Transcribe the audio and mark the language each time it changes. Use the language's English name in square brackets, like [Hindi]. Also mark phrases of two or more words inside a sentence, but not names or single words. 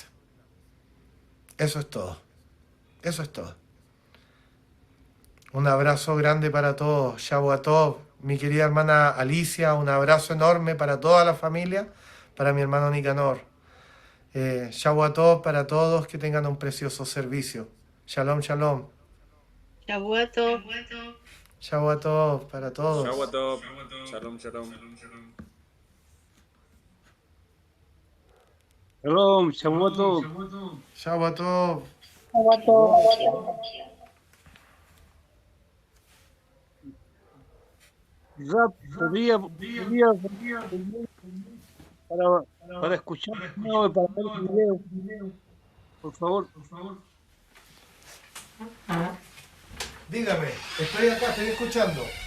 [Spanish] Eso es todo. Eso es todo. Un abrazo grande para todos. [Hebrew] Shavua Tov, [Spanish] mi querida hermana Alicia, un abrazo enorme para toda la familia, para mi hermano Nicanor. [Hebrew] Shavua Tov [Spanish] para todos, que tengan un precioso servicio. [Hebrew] Shalom, shalom. Shavua Tov. Shavua Tov [Spanish] para todos. [Hebrew] Shavua Tov. Shalom, shalom. Shalom, Shavua Tov. Shavua Tov. [Spanish] Rap, podría para escuchar no, y para ver el video, por favor. Dígame, estoy acá, estoy escuchando.